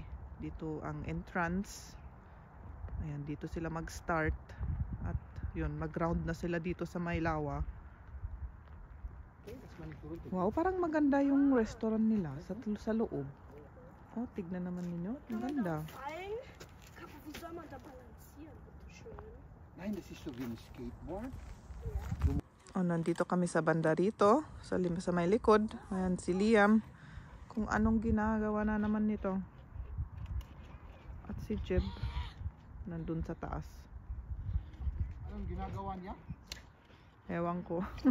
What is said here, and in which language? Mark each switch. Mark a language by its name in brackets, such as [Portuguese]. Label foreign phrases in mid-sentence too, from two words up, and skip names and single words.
[Filipino] Dito ang entrance. Ayan, dito sila mag-start. At yun, mag-ground na sila dito sa may lawa. Wow, parang maganda yung restaurant nila sa loob. Oh, tignan naman ninyo. Ang ganda. [German] Wie soll man da balancieren, bitte schön? Nein, das ist so wie ein Skateboard. [Filipino] Oh, nandito kami sa banda rito. Sa may likod. Ayan si Liam. Kung anong ginagawa na naman nito. At si Jeb. Nandun sa taas. Anong ginagawa niya? Ewan ko.